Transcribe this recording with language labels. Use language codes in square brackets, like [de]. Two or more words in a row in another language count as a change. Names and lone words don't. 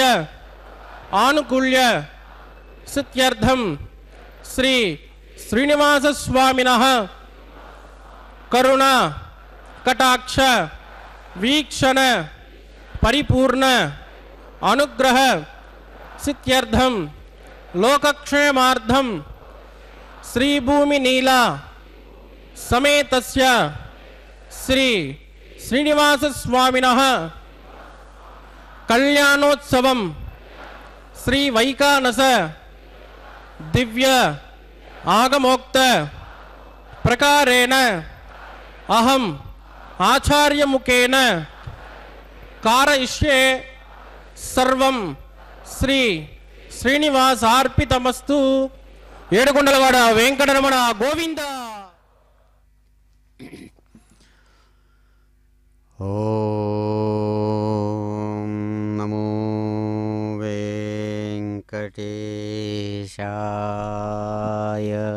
[sa] ఆనుకూల్య సిద్ధ్యర్థం శ్రీ శ్రీనివాస స్వామినః కరుణ కటాక్ష వీక్షణ పరిపూర్ణ అనుగ్రహ సిద్ధ్యర్థం లోకక్షేమార్థం శ్రీభూమి నీలా సమేతస్య శ్రీ శ్రీనివాస స్వామినః కళ్యాణోత్సవం శ్రీ వైకానస దివ్య आगमोक्त प्रकारेण अहम आचार्य मुखेन कारयिष्ये सर्वं श्री శ్రీనివాసార్పితమస్తు. [te] ఏడుకొండలవాడ వెంకటరమణ గోవింద. [sa] ఓం నమో వెంకటేశాయ.